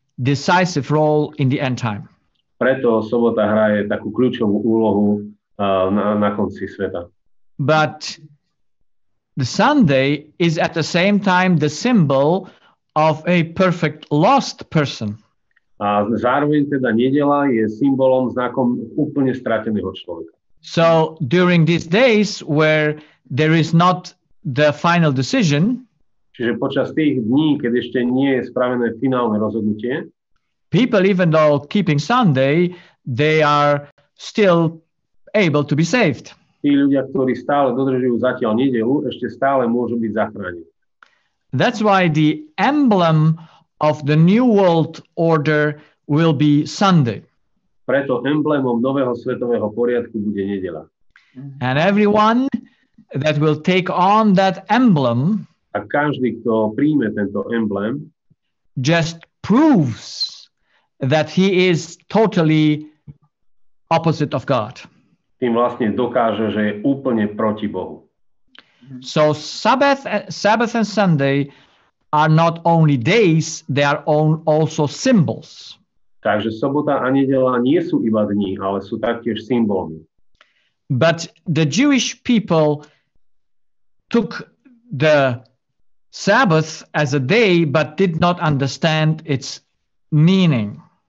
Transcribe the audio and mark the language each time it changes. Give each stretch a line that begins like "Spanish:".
English: decisive role in the end time.
Slovak: Preto sobota hraje takú kľúčovú úlohu na konci sveta.
English: But the Sunday is at the same time the symbol of a perfect lost person.
Slovak: A zároveň teda nedeľa je symbolom, znakom úplne strateného človeka.
English: So during these days where there is not the final decision,
Slovak: Čiže počas tých dní, keď ešte nie je spravené finálne rozhodnutie,
English: people, even though keeping Sunday, they are still able to be saved.
Slovak: tí ľudia, ktorí stále dodržujú zatiaľ nedeľu, ešte stále môžu byť zachránení.
English: That's why the emblem of the New World Order will be Sunday.
Slovak: Preto emblémom nového svetového poriadku bude nedeľa.
English: And everyone that will take on that emblem
Slovak: A každý, kto príjme tento emblém,
English: just proves that he is totally opposite of God.
Slovak: tým vlastne dokáže, že je úplne proti Bohu.
English: So Sabbath and Sunday are not only days, they are also symbols.
Slovak: Takže sobota a nedeľa nie sú iba dni, ale sú taktiež symbolmi.
English: But the Jewish people took the Sabbath as a day, but did not understand its meaning.